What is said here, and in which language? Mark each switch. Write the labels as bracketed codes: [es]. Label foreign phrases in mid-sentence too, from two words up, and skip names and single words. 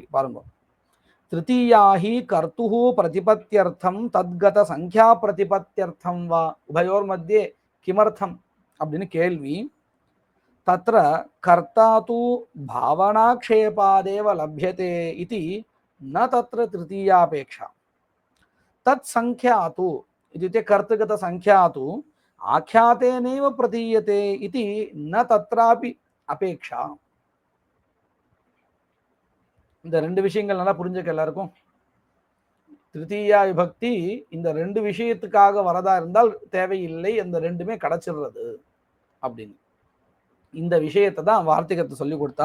[sa] பாருங்க, तृतीया हि कर्तुः प्रतिपत्त्यर्थं तद्गत संख्या प्रतिपत्त्यर्थं वा उभयोः मध्ये किमर्थम् [ta] அப்படின்னு கேள்வி. [sa] तत्र कर्ता तु भावनाक्षेपादेव लभ्यते इति न तत्र तृतीयापेक्षा. तत् संख्या तु இत्युक्ते कर्तृगत संख्या तु ஆख्यातेनैव प्रतीयते इति न तत्रापि अपेक्षा. [ta] இந்த 2 விஷயங்கள் நல்லா புரிஞ்சுக்க எல்லாருக்கும். திருத்தீயா விபக்தி இந்த 2 விஷயத்துக்காக வரதா இருந்தால் தேவையில்லை, அந்த 2மே கிடைச்சிடுறது அப்படின்னு. இந்த விஷயத்தை தான் வார்த்திகத்தை சொல்லி கொடுத்தா.